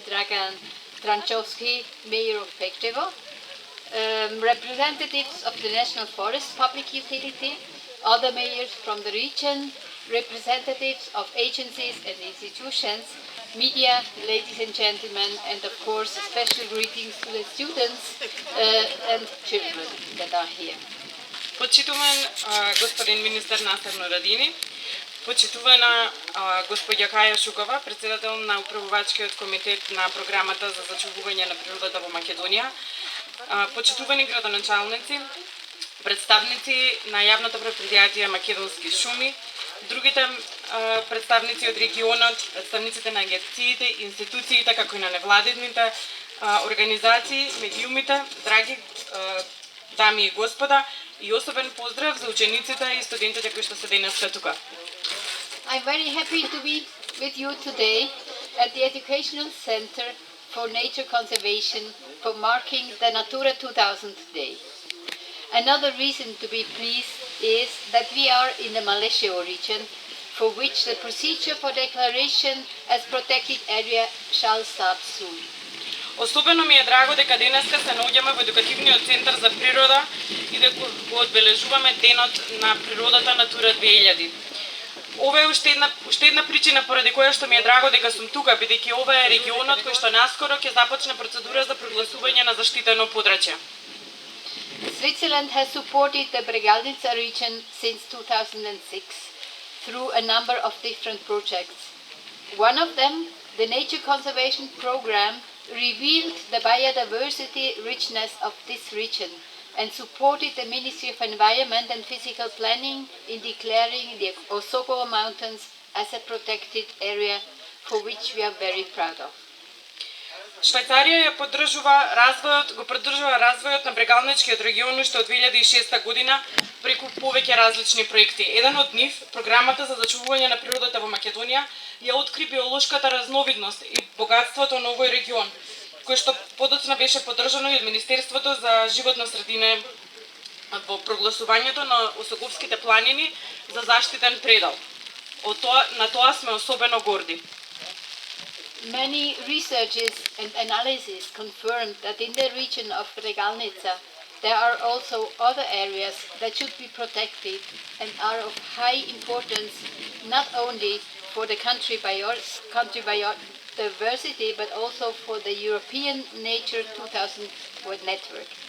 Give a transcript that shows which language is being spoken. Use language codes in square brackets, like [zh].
[en] Dragan Tranchovski, Mayor of Pektevo, representatives of the National Forest Public Utility, other mayors from the region, representatives of agencies and institutions, media, ladies and gentlemen, and of course special greetings to the students and children that are here. [mk] Почитуван господин министер Насер Нурадини, почитувана господја Каја Шукова, председател на управувачкиот комитет на програмата за зачувување на природата во Македонија, почитувани градоначалници, представници на јавното предпријатие Македонски шуми, другите представници од регионот, представниците на агенциите, институциите, како и на невладините организации, медиумите, драги дами и господа, и особен поздрав за учениците и студентите кои што се денеска тука. [en] I'm very happy to be with you today at the Educational Center for Nature Conservation for marking the Natura 2000 Day. Another reason to be pleased is that we are in the Malesheo region, for which the procedure for declaration as protected area shall start soon. [mk] Особено ми е драго дека денеска се наоѓаме во едукативниот центар за природа и дека го одбележуваме денот на природата Натура 2000. Ова е уште една причина поради која што ми е драго дека сум тука, бидејќи ова е регионот кој што наскоро ќе започне процедура за прогласување на заштитено подрачје. [en] Switzerland has supported the Bregalnica region since 2006 through a number of different projects. One of them, the Nature Conservation Program, revealed the biodiversity richness of this region and supported the Ministry of Environment and Physical Planning in declaring the Osogovo Mountains as a protected area for which we are very proud of. [mk] Швајцарија го поддржува развојот на Брегалничкиот регион уште од 2006 година преку повеќе различни проекти. Еден од нив, програмата за зачувување на природата во Македонија, ја откри биолошката разновидност и богатството на овој регион, кој што подоцна беше поддржано и од Министерството за животна средина во прогласувањето на Осоговските планини за заштитен предел. На тоа сме особено горди. [en] Many researches and analyses confirmed that in the region of Bregalnica there are also other areas that should be protected and are of high importance not only for the country biodiversity but also for the European Nature 2000 network.